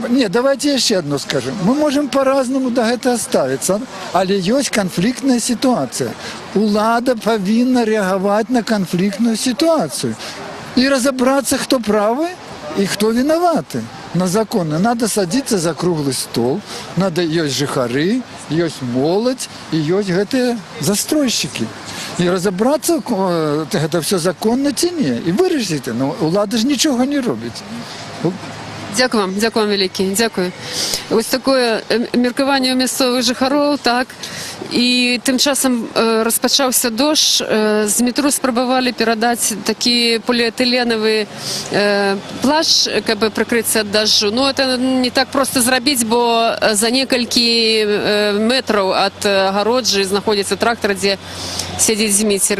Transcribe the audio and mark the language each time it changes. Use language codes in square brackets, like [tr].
[uk] Давайте я ще одно скажу. Ми можемо по-разному до цього ставитися, але є конфліктна ситуація. Влада повинна реагувати на конфліктну ситуацію. І розібратися, хто правий і хто винуватий. На законно. [ru] Надо садиться за круглый стол, надо есть жихары, [be] ёсць моладзь і ёсць гэтыя застройшчыкі. І разабрацца, гэта все законна ці не, і вырашыць, ну, улада ж нічога не робіць. [uk] Дякую вам велике, дякую. Ось таке міркування у місцевих жихарів, так. І тим часом розпочався дощ, з метро спробували передати такий поліетиленовий плащ, аби прикритися від дощу. Ну, це не так просто зробити, бо за кілька метрів від огороджі знаходиться трактор, де сидить Змітер.